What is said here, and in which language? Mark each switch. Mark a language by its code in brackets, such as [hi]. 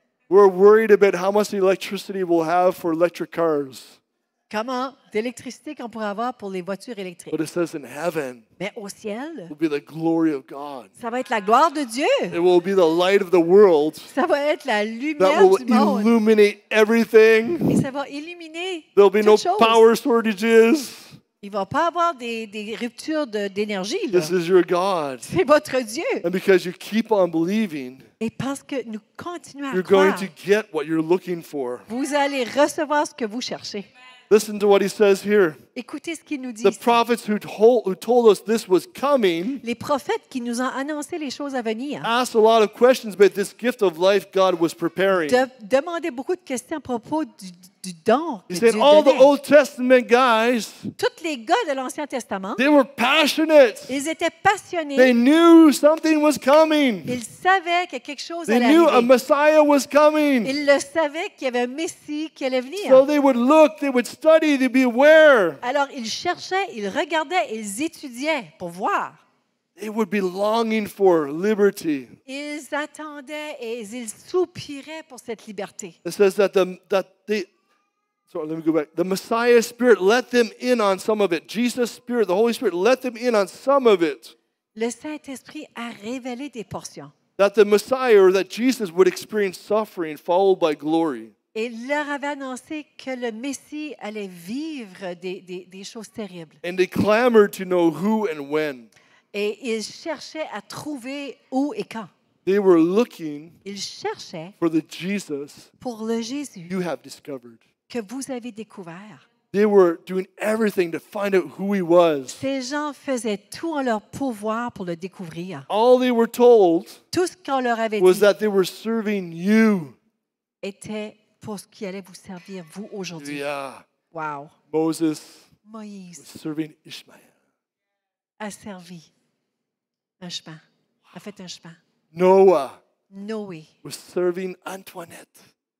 [en] We're worried about how much electricity we'll have for electric cars. [fr] comment d'électricité qu'on pourrait avoir pour les voitures électriques. [en] But it says in heaven [fr] Mais au ciel, [en] will be the glory of God. [fr] ça va être la gloire de Dieu. [en] It will be the light of the world [fr] Ça va être la lumière [en] will [fr] du monde. [en] illuminate everything. [fr] Et ça va illuminer [en] There'll be no [fr] toute chose. [en] power shortages. [fr] Il ne va pas avoir des ruptures d'énergie. là. [en] This is your God. [fr] C'est votre Dieu. [en] And because you keep on believing, [fr] Et parce que nous continuons à [en] you're going [fr] croire, [en] to get what you're looking for. [fr] vous allez recevoir ce que vous cherchez. [en] Listen to what he says here. [fr] Écoutez ce qu'il nous dit. [en] The [fr] ici. [en] prophets who told us this was coming [fr] Les prophètes qui nous ont annoncé les choses à venir [en] asked a lot of questions about this gift of life God was preparing. [fr] demandaient beaucoup de questions à propos du don que [en] He [fr] Dieu [en] said all the [fr] donnait. [en] Old Testament guys, [fr] Tous les gars de l'Ancien Testament, [en] they were passionate. [fr] ils étaient [en] They [fr] passionnés. [en] knew something was coming. [fr] Ils savaient que quelque chose [en] They [fr] allait [en] knew a [fr] arriver. [en] Messiah was coming. [fr] Ils le savaient qu'il y avait un Messie qui allait venir. [en] So they would look, they would study, they'd be aware. [fr] Alors, ils cherchaient, ils regardaient, ils étudiaient pour voir. [en] They would be longing for liberty. [fr] Ils attendaient et ils soupiraient pour cette liberté. [en] It says sorry, let me go back. The Messiah Spirit let them in on some of it. Jesus' Spirit, the Holy Spirit, let them in on some of it. [fr] Le Saint-Esprit a révélé des portions. [en] that the Messiah or that Jesus would experience suffering followed by glory. [fr] Et il leur avait annoncé que le Messie allait vivre des choses terribles. [en] And they clamored to know who and when. [fr] Et ils cherchaient à trouver où et quand. [en] They were looking [fr] Ils cherchaient [en] for the Jesus [fr] pour le Jésus [en] you have discovered. [fr] que vous avez découvert. [en] They were doing everything to find out who he was. [fr] Ces gens faisaient tout en leur pouvoir pour le découvrir. [en] All they were told [fr] Tout ce qu'on leur avait [en] was [fr] dit [en] that they were serving you. [fr] était pour ce qui allait vous servir, vous, aujourd'hui. [en] Yeah. Wow! Moses was [fr] Moïse [en] serving Ishmael. [fr] a servi un chemin, a fait un chemin. [en] Noah [fr] Noé [en] was serving Antoinette,